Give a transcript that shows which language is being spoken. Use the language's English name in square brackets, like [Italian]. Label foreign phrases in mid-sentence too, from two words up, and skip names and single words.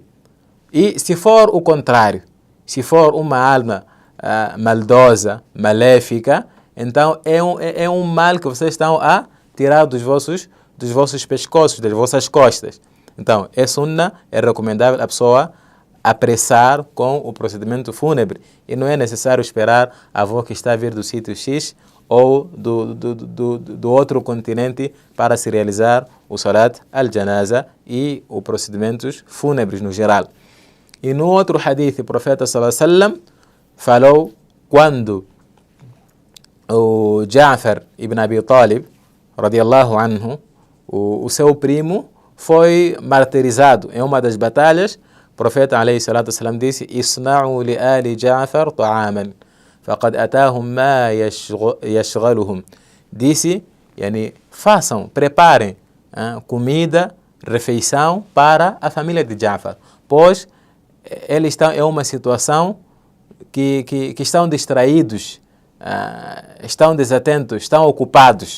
[Portuguese] E se for o contrário, se for uma alma maldosa, maléfica, então é um mal que vocês estão a tirar dos vossos pescoços, das vossas costas. Então, é sunna, é recomendável a pessoa apressar com o procedimento fúnebre. E não é necessário esperar a avó que está a vir do sítio X ou do outro continente para se realizar o [Arabic] صلاة الجنازة [Portuguese] e os procedimentos fúnebres no geral. E no outro hadith, o profeta [Arabic] صلى الله عليه وسلم [Portuguese] falou quando o Ja'far ibn Abi Talib, [Arabic] رضي الله عنه, [Portuguese] o seu primo, foi martirizado em uma das batalhas. O profeta [Arabic] عليه الصلاة والسلام [Portuguese] disse: [Arabic] "اصنعوا لآل جعفر طعاما، فقد أتاهم ما يشغلهم." [Portuguese] Disse, façam, preparem comida, refeição para a família de Ja'far, pois eles estão em uma situação que estão distraídos, estão desatentos, estão ocupados.